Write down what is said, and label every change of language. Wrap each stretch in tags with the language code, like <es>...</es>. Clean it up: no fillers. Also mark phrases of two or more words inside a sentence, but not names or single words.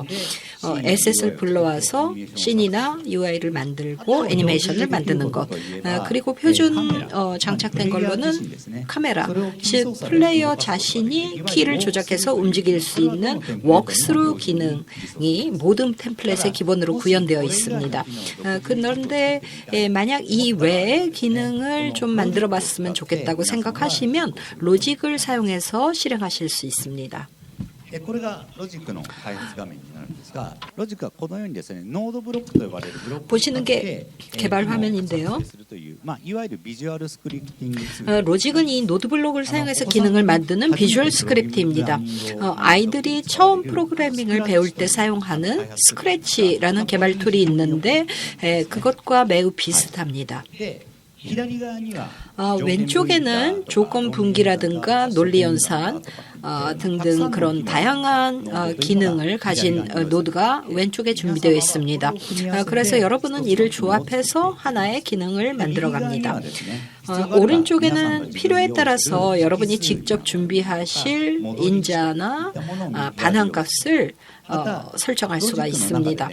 <ko>SS를 불러와서 씬이나 UI를 만들고 애니메이션을 만드는 것, 그리고 표준 장착된 걸로는 카메라, 즉 플레이어 자신이 키를 조작해서 움직일 수 있는 워크스루 기능이 모든 템플릿의 기본으로 구현되어 있습니다. 그런데 만약 이 외의 기능을 좀 만들어 봤으면 좋겠다고 생각하시면 로직을 사용해서 실행하실 수 있습니다.</ko> <ja>これがロジックの開発画面になるんですが、ロジックはこのようにですね、ノードブロックと呼ばれるブロック</ja> <ko>보시는 게 개발 화면인데요.</ko> <ja>いわゆるビジュアルスクリプティングツール</ja> <ko>로직은 이 노드 블록을 사용해서 기능을 만드는 비주얼 스크립트입니다. 아이들이 처음 프로그래밍을 배울 때 사용하는 스크래치라는 개발 툴이 있는데 그것과 매우 비슷합니다.</ko> <ja>で左側には</ja> <ko>왼쪽에는 조건 분기라든가 논리 연산 등등 그런 다양한 기능을 가진 노드가 왼쪽에 준비되어 있습니다. 그래서 여러분은 이를 조합해서 하나의 기능을 만들어 갑니다. 오른쪽에는 필요에 따라서 여러분이 직접 준비하실 인자나 반환값을 설정할 수가 있습니다.</ko>